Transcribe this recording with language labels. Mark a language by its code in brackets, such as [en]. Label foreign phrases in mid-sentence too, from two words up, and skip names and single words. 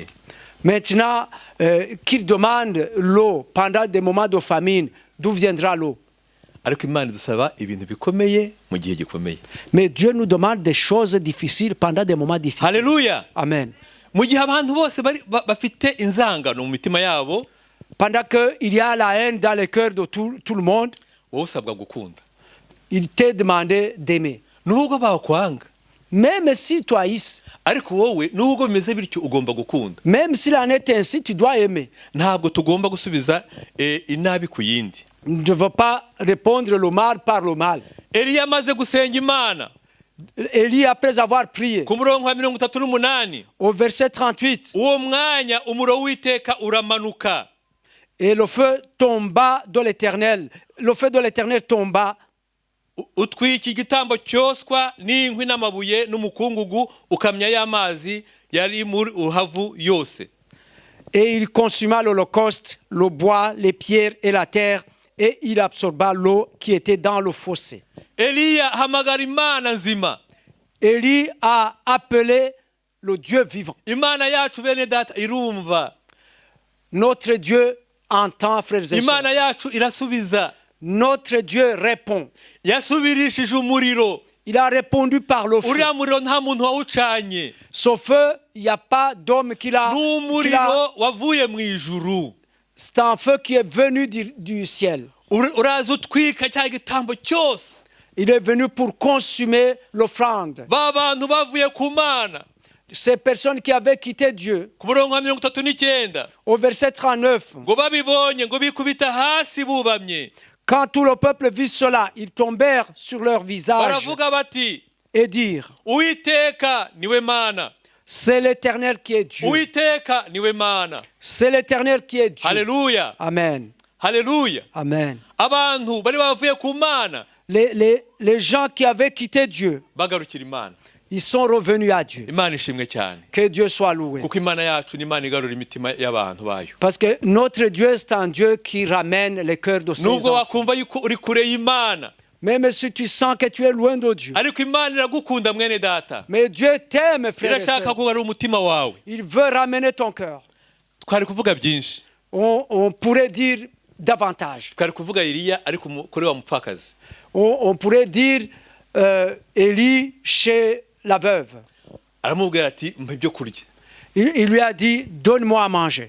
[fr] Maintenant qu'il demande l'eau pendant des moments de famine, d'où viendra l'eau? [rw] Ariko Imana idusaba ibintu bikomeye mu gihe gikomeye. [fr] Mais Dieu nous demande des choses difficiles pendant des moments difficiles. Haleluya. Amen. [rw] Mu gihe abantu bose bafite inzangano mu mitima yabo, [fr] Pendant qu'il y a la haine dans le cœur de tout le monde, [rw] wowe usabwa gukunda. [fr] il t'est demandé d'aimer. [rw] Nubwo bakwanga, [fr] Même s'il te haïsse, [rw] ariko wowe nubwo bimeze bityo ugomba gukunda. [fr] même s'il en est ainsi, tu dois aimer. [rw] Ntabwo tugomba gusubiza inabi ku yindi. [fr] Ne veux pas répondre le mal par le mal. [rw] Eliya amaze gusenga Imana, [fr] Élie, après avoir prié, [rw] ku murongo wa 38, [fr] au verset 38, [rw] uwo mwanya umuriro w'Uwiteka uramanuka, [fr] et le feu tomba de l'Éternel. Le feu de l'Éternel tomba. [rw] utwika igitambo cyoswa n'inkwi n'amabuye n'umukungugu, ukamya y'amazi yari muri uhavu yose. [fr] Et il consuma l'holocauste, le bois, les pierres et la terre, et il absorba l'eau qui était dans le fossé. [rw] Eliya hamagara Imana nzima. [fr] Élie a appelé le Dieu vivant. [rw] Imana yacu bene data irumva. [fr] Notre Dieu entend, frères et sœurs. [rw] Imana yacu irasubiza. [fr] Notre Dieu répond. [rw] Yasubirishije umuriro. [fr] Il a répondu par le feu. [rw] Uriya muriro nta muntu wawucanye. [fr] Ce feu, il n'y a pas d'homme qui l'a... [rw] N'umuriro wavuye mu ijuru. [fr] C'est un feu qui est venu du ciel. [rw] Uraza utwika cya gitambo cyose. [fr] Il est venu pour consumer l'offrande. [rw] Ba bantu bavuye ku Mana. [fr] Ces personnes qui avaient quitté Dieu, [rw] Ku murongo wa 39, [fr] au verset 39, [rw] ngo babibonye ngo bikubita hasi bubamye. [fr] quand tout le peuple vit cela, ils tombèrent sur leur visage [rw] Baravuga bati, [fr] et dirent, [rw] Uwiteka niwe Mana. [fr] c'est l'Éternel qui est Dieu. [rw] Uwiteka niwe Mana. [fr] C'est l'Éternel qui est Dieu. Haleluya. Amen. Haleluya. Amen. [rw] Abantu bari bavuye ku Mana [fr] Les gens qui avaient quitté Dieu, [rw] bagarukira Imana. [fr] ils sont revenus à Dieu. [rw] Imana ishimwe cyane. [fr] Que Dieu soit loué. [rw] Kuko Imana yacu ni Imana igarura imitima y'abantu bayo. [fr] Parce que notre Dieu, c'est un Dieu qui ramène les cœurs de ses [rw] Nubwo [fr] enfants. [rw] wakumva yuko uri kure y'Imana, [fr] Même si tu sens que tu es loin de Dieu. [rw] ariko Imana iragukunda mwene data. [fr] Mais Dieu t'aime, frère et [rw] Irashaka [fr] sœur. [rw] kugarura umutima wawe. [fr] Il veut ramener ton cœur. [rw] Twari kuvuga byinshi. [fr] On pourrait dire davantage. [rw] Twari kuvuga Eliya ariko kuri wa mupfakazi. [fr] On pourrait dire Élie chez la veuve. [rw] Aramubwira ati mpa ibyo kurya. [fr] Il lui a dit, donne-moi à manger.